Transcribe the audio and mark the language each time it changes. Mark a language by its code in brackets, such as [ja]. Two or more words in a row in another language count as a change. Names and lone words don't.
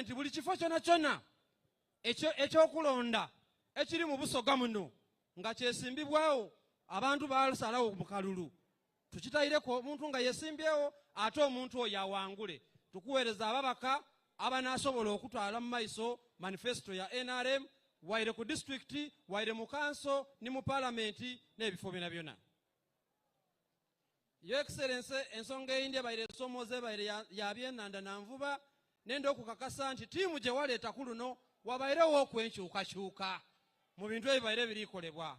[xog] nti buli kifo kyona kyona ekyokulonda ekiri mu Busoga muno nga kyesimbibwawo abantu basalawo mu kalulu tukitayireko omuntu nga yesimbyewo ate omuntu oyo awangule tukuweereza ababaka abanaasobola okutwala mu maiso manifesto ya NRM waire ku district waire mu kanso ni mu paalamenti n'ebifo byona byona. [en] Your Excellency [xog] ensonga eyindi ebaire esomooza ebaire ya byennanda na nvuba nenda okukakasa nti tiimu gye waleeta ku luno wabairewo okwenkyukakyuka mu bintu ebibaire birikolebwa.